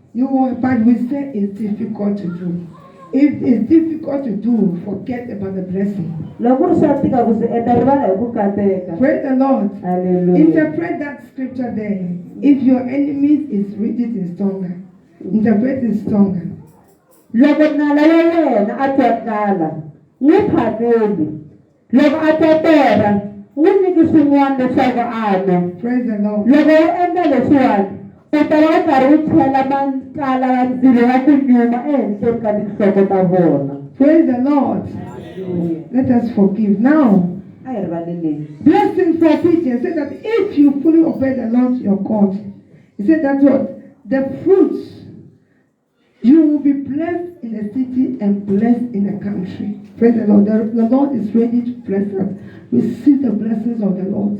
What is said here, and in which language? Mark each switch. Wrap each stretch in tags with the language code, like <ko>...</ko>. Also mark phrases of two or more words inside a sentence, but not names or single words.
<en>But we say it's difficult to do. If it's difficult to do, forget about the blessing. Praise the Lord. Hallelujah. Interpret that scripture there. If your enemies is read it in stronger. Interpret it stronger.</en> <ts>Loko nala ya yena a twakala n'wi phameli loko a totela n'wi nyiki swin'wana leswaku a nwa.</ts> <en>Praise the Lord.</en> <ts>Loko u endla leswiwani u ta va u karhi u chela makala ya ndzilo ya ku nyuma ehenhleni ka tinhloko ta vona.</ts> <en>Praise the Lord. Let us forgive now.</en> <ts>A hi rivaleleni.</ts> <en>Blessing for obedience. Say that if you fully obey the Lord your God, he said that what? The fruits, you will be blessed in the city and blessed in the country. Praise the Lord. The Lord is ready to bless us. Receive the blessings of the Lord.</en>